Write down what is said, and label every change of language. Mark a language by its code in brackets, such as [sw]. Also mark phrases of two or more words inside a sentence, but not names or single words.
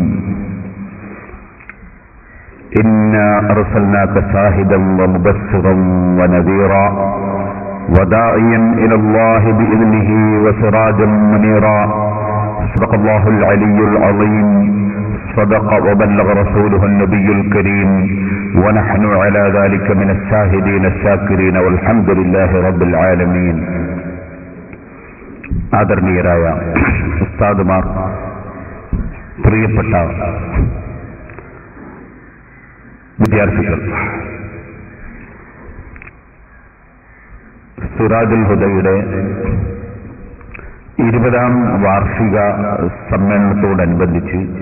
[ar] إنا أرسلناك شاهدا ومبشرا ونذيرا وداعيا إلى الله بإذنه وسراجا منيرا. صدق الله العلي العظيم. صدق وبلغ رسوله النبي الكريم ونحن على ذلك من الشاهدين الشاكرين والحمد لله رب العالمين. [ml] ആദരണീയരായ ഉസ്താദുമാർ, പ്രിയപ്പെട്ട വിദ്യാർത്ഥികൾ, സിറാജുൽ ഹുദയുടെ 20ാം വാർഷിക സമ്മേളനത്തോടനുബന്ധിച്ച്